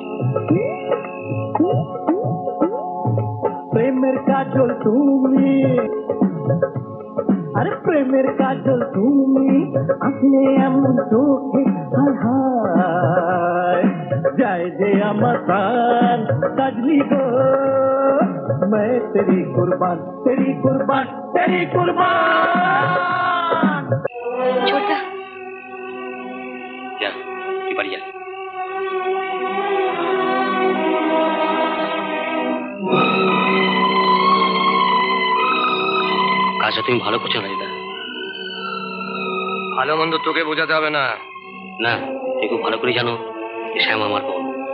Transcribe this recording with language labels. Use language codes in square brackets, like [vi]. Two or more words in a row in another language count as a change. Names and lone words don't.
[bn] প্রেমের কাজল তুমি, আরে প্রেমের কাজল তুমি, আসলে এমন চোখে হায় হায় যায় যে আমার প্রাণ কাজলি গো। [hi] मैं तेरी कुर्बान, तेरी कुर्बान, तेरी कुर्बान। छोटा जा, [bn] তুই বাড়ি যা। কাজটা তুমি ভালো করছো না দিদা। ভালো মন্দ তোকে বোঝাতে হবে না। না, তুই খুব ভালো করে জানো শ্যাম আমার বোন।